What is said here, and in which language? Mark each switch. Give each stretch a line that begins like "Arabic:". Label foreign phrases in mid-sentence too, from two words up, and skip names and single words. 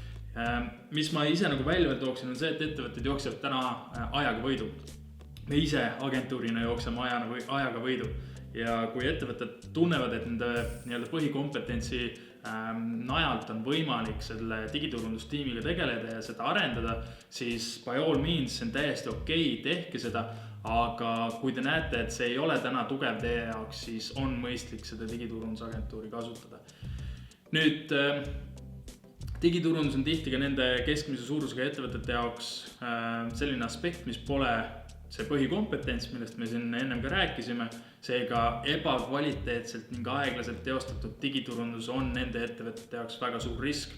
Estonian: Mis ma ise nagu välja tooksin on see, et ettevõtted jooksevad täna ajaga võidu. Me ise agentuurina jookseme ajaga võidu. Ja kui ettevõtted tunnevad, et nende põhikompetentsi najalt on võimalik selle digiturundustiimiga tegeleda ja seda arendada, siis
English: by all means
Estonian: see on täiesti okei, tehke seda, aga kui te näete, et see ei ole täna tugev teie jaoks, siis on mõistlik seda digiturundusagentuuri kasutada. Nüüd, digiturundus on tihti ka nende keskmise suurusega ettevõtete jaoks selline aspekt, mis pole see põhikompetents, millest me siin ennem ka rääkisime, seega ebakvaliteetselt ning aeglaselt teostatud digiturundus on nende ettevõtete jaoks väga suur risk.